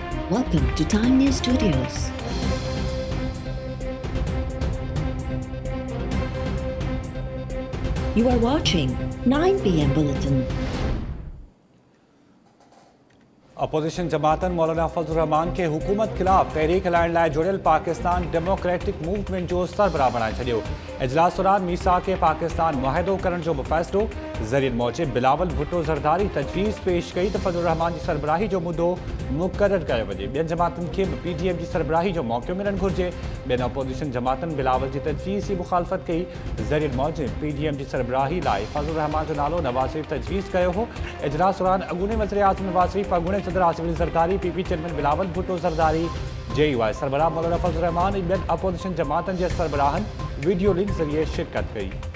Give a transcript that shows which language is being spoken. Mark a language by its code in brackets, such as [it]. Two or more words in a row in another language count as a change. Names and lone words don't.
[en] Welcome to Time News Studios. You are watching 9 PM Bulletin. [sd] अपोजिशन जमातन मौलाना फजल रहमान के हुकूमत खिलाफ तहरीक हलाइण लाइ जुड़ियल पाकिस्तान डेमोक्रेटिक मूवमेंट जो सरबराह बणाए छॾियो। इजलास दौरान मीसाक पाकिस्तान मुआहिदो करण जो फ़ैसिलो ज़रीन मौजिब बिलावल भुट्टो ज़रदारी तजवीज़ पेश कई तो फजल रहमान की सरबराही जो मुद्दो मुक़रर कयो वञे। ॿियनि जमातनि खे PDM की सरबराही जो मौक़ो मिलणु घुरिजे। ॿियनि अपोजिशन जमातनि बिलावल की तजवीज़ की मुखालफ़त कई। ज़रीन मौजिब PDM की सरबराही लाइ फजल रहमान जो नालो नवाज शरीफ तजवीज़ कयो हो। इजलास दौरान अॻूणे वज़ीर आज़म नवाज शरीफ, अॻूणे सदर आसिफ अली ज़रदारी, PP चेयरमैन बिलावल भुट्टो ज़रदारी, JUI सरबराह मौलाना फजल रहमान ऐं ॿियनि अपोजिशन जमातनि जे सरबराहनि वीडियो लिंक ज़रिए शिरकत कई।